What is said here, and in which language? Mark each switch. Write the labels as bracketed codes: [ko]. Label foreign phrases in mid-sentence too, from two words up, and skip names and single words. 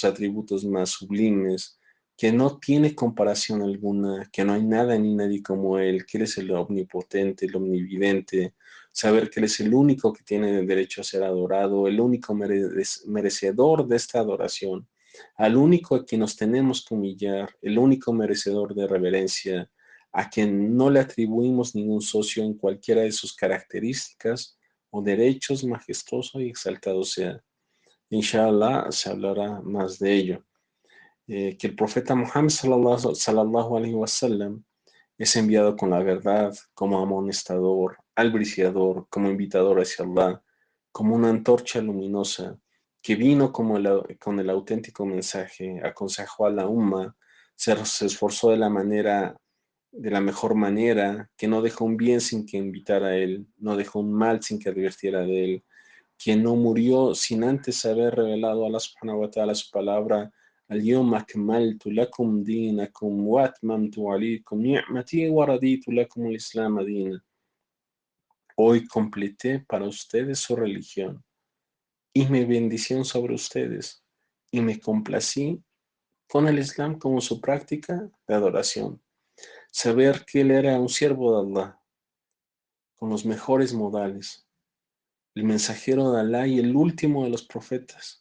[es] atributos más sublimes, que no tiene comparación alguna, que no hay nada ni nadie como Él, que Él es el omnipotente, el omnividente, saber que Él es el único que tiene derecho a ser adorado, el único merecedor de esta adoración, al único a quien nos tenemos que humillar, el único merecedor de reverencia, a quien no le atribuimos ningún socio en cualquiera de sus características o derechos, majestuoso y exaltado sea. Inshallah se hablará más de ello. Que el profeta Muhammad [ar] صلى الله عليه وسلم [es] es enviado con la verdad, como amonestador, albriciador, como invitador hacia Allah, como una antorcha luminosa, que vino con el auténtico mensaje, aconsejó a la umma, se esforzó de la mejor manera, que no dejó un bien sin que invitara a él, no dejó un mal sin que advirtiera de él, que no murió sin antes haber revelado a Allah [ar] سبحانه وتعالى [es] su palabra, [ar] اليوم أكملت لكم دينكم وأتممت عليكم نعمتي ورضيت لكم الإسلام دينا. [es] Hoy completé para ustedes su religión y mi bendición sobre ustedes, y me complací con el Islam como su práctica de adoración. saber que él era un siervo de Allah, con los mejores modales, el mensajero de Allah y el último de los profetas.